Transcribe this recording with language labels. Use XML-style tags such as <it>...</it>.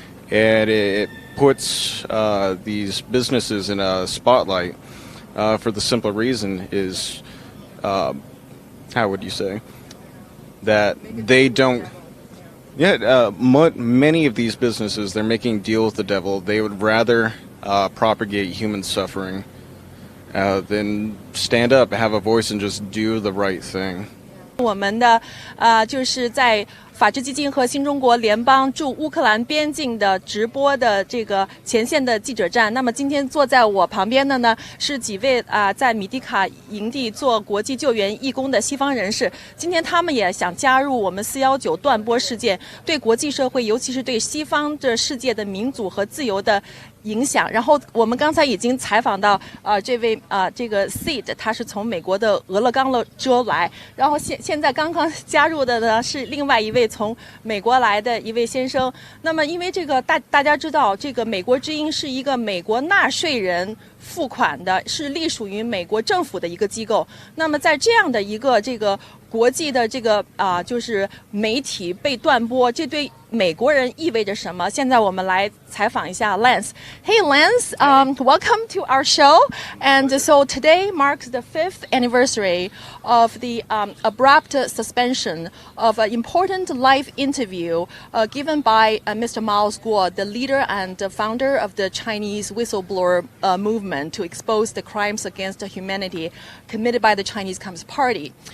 <en>And it puts these businesses in a spotlight for the simple reason is, how would you say, that they don't... many of these businesses, they're making deal with the devil. They would rather propagate human suffering than stand up, have a voice, and just do the right thing.</en> <zh>我们的就是在法治基金和新中国联邦驻乌克兰边境的直播的这个前线的记者站。那么今天坐在我旁边的呢是几位在米迪卡营地做国际救援义工的西方人士。今天他们也想加入我们419断播事件对国际社会，尤其是对西方这世界的民主和自由的影响。然后我们刚才已经采访到这位这个 Seed， 他是从美国的俄勒冈州来，然后现在刚刚加入的呢是另外一位从美国来的一位先生。那么因为这个大家知道，这个美国之音是一个美国纳税人付款的，是隶属于美国政府的一个机构。那么在这样的一个这个国际的这个就是媒体被断播，这对美国人意味着什么？现在我们来采访一下 Lance.</zh> <en>Hey Lance, welcome to our show. And so today marks the 5th anniversary of the abrupt suspension of an important live interview given by Mr. Miles Guo, the leader and founder of the Chinese whistleblower movement to expose the crimes against humanity committed by the Chinese Communist Party.</en>